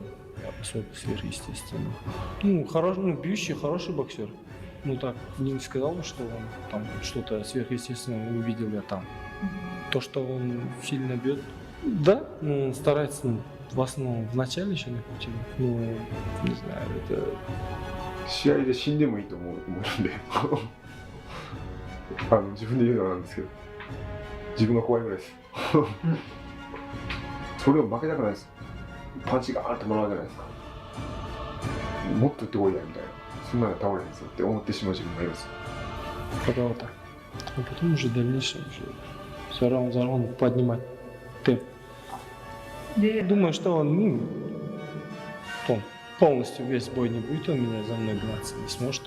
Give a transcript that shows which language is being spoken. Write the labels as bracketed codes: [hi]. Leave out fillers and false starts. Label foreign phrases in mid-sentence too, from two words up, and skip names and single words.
[ru] Особо сверхъестественно. Ну, бьющий, хороший боксер. Ну так, не сказал, что он там что-то сверхъестественное увидел я там. То, что он сильно бьет, да, ну, он старается, ну, в основном в начале еще накрутил. Ну, не знаю, это [ja] 試合で死んでもいいと思うんで自分で言うのはなんですけど、自分が怖いぐらいです。それを負けたくないです。パンチがーッともらうじゃないですか。もっと打ってこいやみたいな、そんなの倒れへんですよって思ってしまう自分がいます。 [ru] пока вот так. А потом уже в дальнейшем уже все равно за раунд поднимать темп. Думаю, что он полностью весь бой не будет, он меня за мной гнаться не сможет.